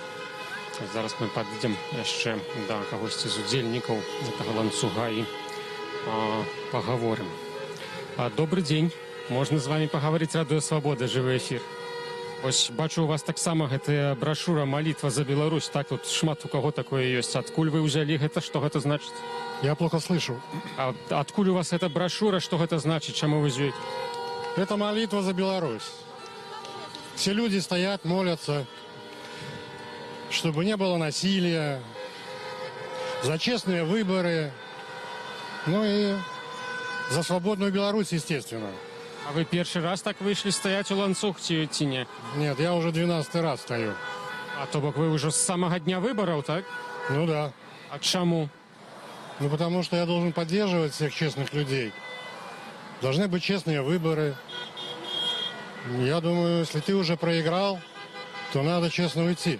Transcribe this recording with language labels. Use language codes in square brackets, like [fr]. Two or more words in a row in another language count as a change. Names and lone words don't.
[be] Зараз мы падыдзем яшчэ да кагосьці з удзельнікаў гэтага ланцуга і пагаворым. Добры дзень. Можна з вами пагаварыць? Радыё Свабода, жывы эфір. Вось бачу, у вас таксама гэтая брашура «Молитва за Беларусь». Так, тут шмат у каго такое ёсць. Адкуль вы ўзялі гэта? Што гэта значыць? [ru] Я плохо слышу. [be] Адкуль у вас эта брашура? Што гэта значыць? Чаму вы з'ёй? [ru] Это молитва за Беларусь. Все люди стоят, молятся, чтобы не было насилия, за честные выборы, ну и за свободную Беларусь, естественно. А вы первый раз так вышли стоять у ланцуг ці не? Нет, я уже 12-й раз стою. А [be] то бок [ru] вы уже с самого дня выборов, так? Ну да. А чему? Ну потому что я должен поддерживать всех честных людей. Должны быть честные выборы. Я думаю, если ты уже проиграл, то надо честно уйти.